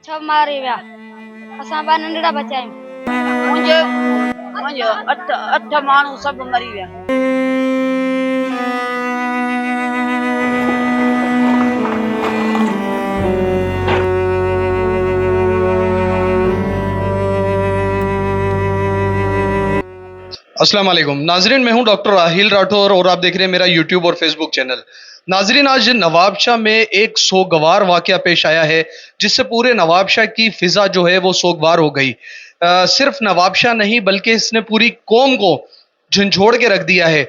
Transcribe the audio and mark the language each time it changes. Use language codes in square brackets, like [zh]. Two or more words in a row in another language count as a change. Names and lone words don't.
[sd] सब मारी विया असां ॿ नंढड़ा बचा आहियूं मुंहिंजे अठ माण्हू सभु मरी विया। [ar] السلام علیکم [ur] ناظرین, میں ہوں ڈاکٹر راحیل راٹھور اور آپ دیکھ رہے ہیں میرا یوٹیوب اور فیس بک چینل. ناظرین، آج نوابشاہ میں ایک سوگوار واقعہ پیش آیا ہے جس سے پورے نوابشاہ کی فضا جو ہے وہ سوگوار ہو گئی. صرف نوابشاہ نہیں بلکہ اس نے پوری قوم کو جھنجھوڑ کے رکھ دیا ہے.